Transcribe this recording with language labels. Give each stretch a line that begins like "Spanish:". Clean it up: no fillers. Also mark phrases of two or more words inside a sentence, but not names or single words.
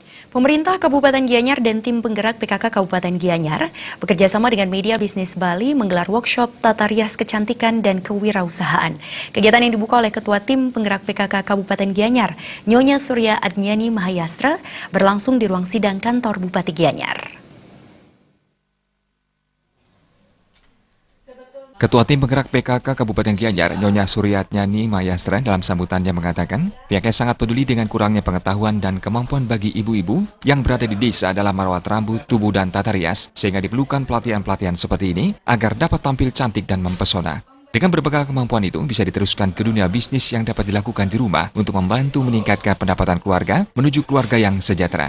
Indonesian: Pemerintah Kabupaten Gianyar dan tim penggerak PKK Kabupaten Gianyar bekerjasama dengan media bisnis Bali menggelar workshop tata rias kecantikan dan kewirausahaan. Kegiatan yang dibuka oleh Ketua Tim Penggerak PKK Kabupaten Gianyar, Nyonya Surya Adnyani Mahayastra, berlangsung di ruang sidang kantor Bupati Gianyar. Ketua Tim Penggerak PKK Kabupaten Gianyar, Nyonya Suryatnyani Mahayastra, dalam sambutannya mengatakan, pihaknya sangat peduli dengan kurangnya pengetahuan dan kemampuan bagi ibu-ibu yang berada di desa dalam merawat rambut, tubuh, dan tata rias, sehingga diperlukan pelatihan-pelatihan seperti ini agar dapat tampil cantik dan mempesona. Dengan berbekal kemampuan itu, bisa diteruskan ke dunia bisnis yang dapat dilakukan di rumah untuk membantu meningkatkan pendapatan keluarga menuju keluarga yang sejahtera.